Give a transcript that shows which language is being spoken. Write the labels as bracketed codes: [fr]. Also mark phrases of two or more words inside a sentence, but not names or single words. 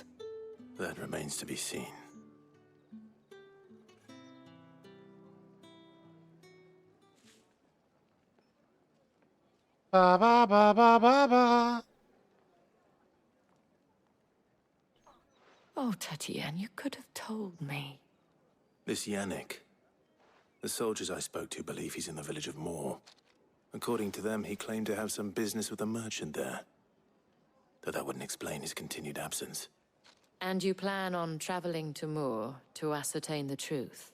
[en] That remains to be seen. Ba ba ba ba ba ba. Oh, Tatienne, you could have told me. This Yannick. The soldiers I spoke to believe he's in the village of Moor. According to them, he claimed to have some business with a merchant there. Though that wouldn't explain his continued absence. And you plan on traveling to Moor to ascertain the truth?